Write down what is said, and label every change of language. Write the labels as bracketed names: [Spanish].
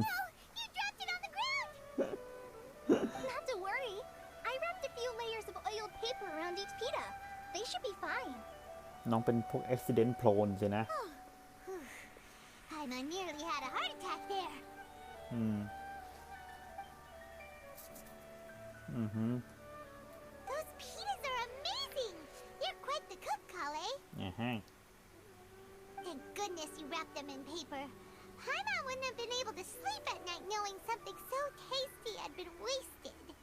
[English] No, you dropped it on the ground. Not to worry. I wrapped a few layers of oiled paper around each pita. They should be fine. [Thai] น้องเป็นพวก [English] accident prone [Thai] ใช่นะ [English] Paimon nearly had a heart attack there. Those pitas are amazing. You're quite the cook, Kale. Thank goodness you wrapped them in paper. Paimon wouldn't have been able to sleep at night knowing something so tasty had been wasted.